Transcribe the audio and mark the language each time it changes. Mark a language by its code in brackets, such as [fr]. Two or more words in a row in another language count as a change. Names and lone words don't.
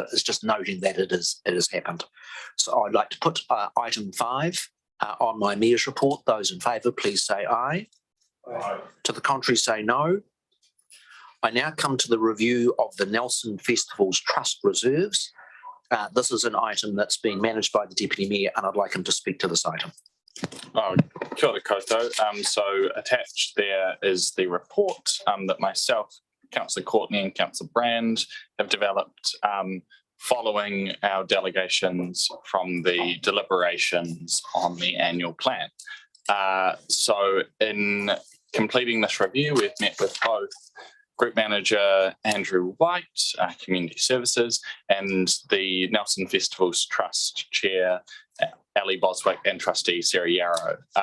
[en] It's just noting that it has happened. So I'd like to put item 5 on my mayor's report. Those in favour, please say aye. Aye. To the contrary, say no. I now come to the review of the Nelson Festivals Trust reserves. This is an item that's being managed by the Deputy Mayor, and I'd like him to speak to this item. [mi] Oh, kia ora koutou. [en] So attached there is the report that myself, Councillor Courtney and Councillor Brand have developed following our delegations from the deliberations on the annual plan. So in completing this review, we've met with both Group Manager Andrew White, Community Services, and the Nelson Festivals Trust Chair, Ali Boswick, and Trustee Sarah Yarrow.